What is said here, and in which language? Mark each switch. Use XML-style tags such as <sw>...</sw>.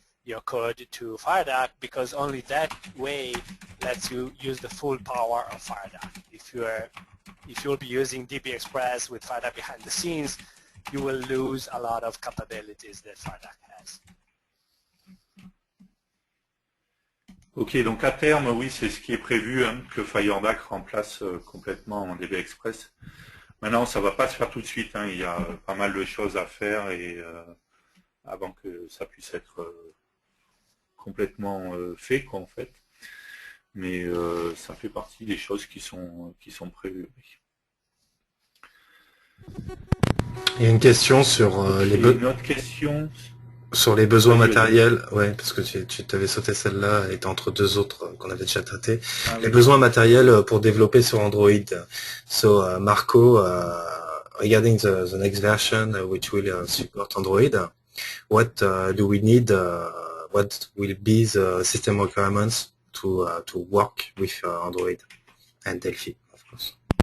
<en>your code to FireDuck, because only that way lets you use the full power of FireDuck. If you'll be using DB Express with FireDuck behind the scenes, you will lose a lot of capabilities that FireDuck has.</en> <fr>Ok, donc à terme, oui, c'est ce qui est prévu, hein, que FireDuck remplace complètement DB Express. Maintenant, ça ne va pas se faire tout de suite, hein, il y a pas mal de choses à faire et avant que ça puisse être complètement fait, quoi, en fait. Mais ça fait partie des choses qui sont prévues. Il y a une question sur une autre question sur les besoins matériels. Ouais, parce que tu t'avais sauté celle-là, et entre deux autres qu'on avait déjà traité. Les besoins matériels pour développer sur Android.</fr> <en>So Marco, regarding the next version which will support Android, what do we need? What will be the system requirements to work with Android and Delphi, of course?</en>